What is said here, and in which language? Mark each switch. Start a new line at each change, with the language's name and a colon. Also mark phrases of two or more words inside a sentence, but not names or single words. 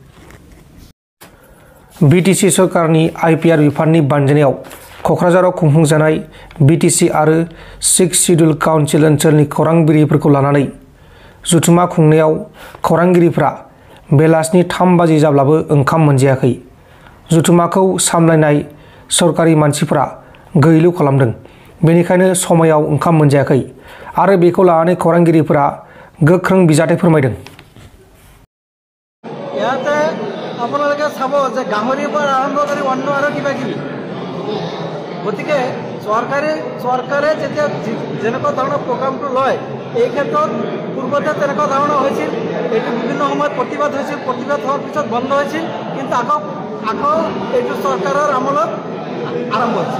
Bodo: BTC सरकारनि IPR बिफाननि बानजायनायाव क'क्राझाराव खुंफुंजानाय BTC आरो 6
English: schedule council
Bodo: ओनसोलनि खौरांगिरिफोरखौ लानानै जथुमा खुंनायाव खौरांगिरिफ्रा बेलासिनि 3 बाजि जाब्लाबो ओंखाम मोनजायाखै। जथुमाखौ सामलायनाय सरकारि मानसिफोरा गैलु खालामदों, बेनिखायनो समायाव ओंखाम मोनजायाखै आरो बेखौ लानानै खौरांगिरिफोरा गोख्रों बिजाथि फोरमायदों।
Assamese: ইয়াতে আপোনালোকে চাব যে গাহৰিৰ পৰা আৰম্ভ কৰি অন্য আৰু কিবা কিবি, গতিকে চৰকাৰে যেতিয়া যেনেকুৱা ধৰণৰ প্ৰগ্ৰামটো লয় এই ক্ষেত্ৰত পূৰ্বতে তেনেকুৱা ধৰণৰ হৈছিল। এইটো বিভিন্ন সময়ত প্ৰতিবাদ হৈছিল, প্ৰতিবাদ হোৱাৰ পিছত বন্ধ হৈছিল, কিন্তু আকৌ এইটো চৰকাৰৰ আমলত আৰম্ভ হৈছে।